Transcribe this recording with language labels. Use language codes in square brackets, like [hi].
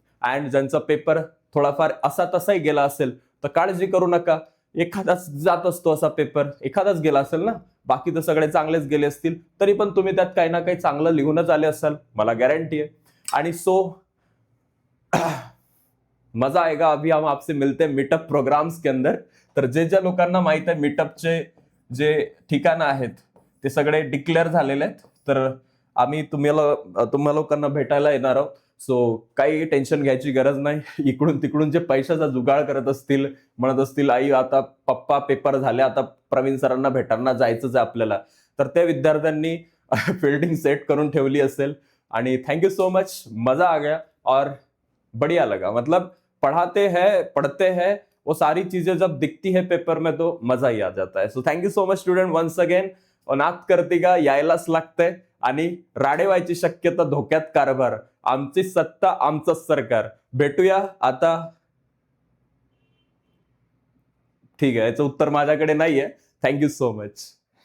[mr] And ज्यांचा paper थोडाफार असा तसाही गेला असेल तर काळजी करू नका. एखादाच जात असतो असा पेपर, एखादाच गेला असेल ना, बाकी तर सगळे चांगलेच गेले असतील, तरी पण तुम्ही त्यात काही ना काही चांगलं लिहूनच आले असाल, मला गॅरंटी आहे. आणि [hi] सो मजा आएगा. अभी हम आपसे मिलते हैं मीटअप प्रोग्राम्स के अंदर. [mr] तर ज्या लोकांना माहित आहे मीटअपचे जे ठिकाणं आहेत ते सगळे डिक्लेअर झालेले आहेत, तर आम्ही तुम्हा लोकांना भेटायला येणार आहोत. सो काही टेन्शन घ्यायची गरज नाही. इकडून तिकडून जे पैशाचा जुगाड करत असतील, म्हणत असतील आई आता पप्पा पेपर झाले, आता प्रवीण सरांना भेटायला जायचंच आहे आपल्याला, तर त्या विद्यार्थ्यांनी फील्डिंग सेट करून ठेवली असेल. आणि [en] thank you so much, [hi] मजा आ गया और बढ़िया लगा. मतलब पढ़ाते हैं, पढ़ते हैं, वो सारी चीजें जब दिखती है पेपर में तो मजा ही आ जाता है. [en] So thank you so much student once again. [mr] नात करते का यायलाच लागतंय आणि राडे व्हायची शक्यता धोक्यात कारभार. आमची सत्ता आमचंच सरकार. भेटूया आता. ठीक आहे, याचं उत्तर माझ्याकडे नाहीये. [en] Thank you so much.